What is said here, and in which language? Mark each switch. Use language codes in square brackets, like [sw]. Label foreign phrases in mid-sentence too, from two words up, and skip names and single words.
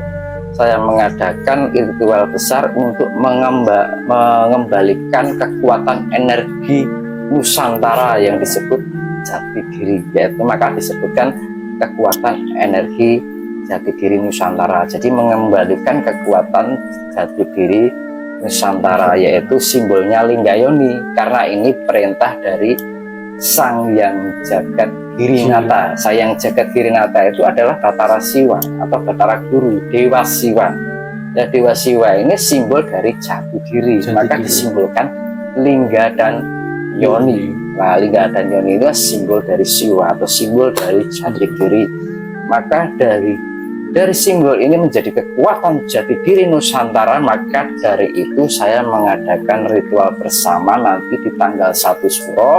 [id] Saya mengadakan ritual besar untuk mengembalikan kekuatan energi Nusantara yang disebut jati diri, yaitu maka disebutkan kekuatan energi jati diri Nusantara. Jadi mengembalikan kekuatan jati diri Nusantara, yaitu simbolnya Linggayoni, karena ini perintah dari Sang Yang Jagat Girinata. Sang Jagat Girinata itu adalah Batara Siwa atau Batara Guru, Dewa Siwa. Ya, Dewa Siwa ini simbol dari jati diri, maka disimbolkan Lingga dan Yoni. Nah, Lingga dan Yoni itu simbol dari Siwa atau simbol dari jati diri. Maka dari simbol ini menjadi kekuatan jati diri Nusantara, maka dari itu saya mengadakan ritual bersama nanti di tanggal 1 Suro.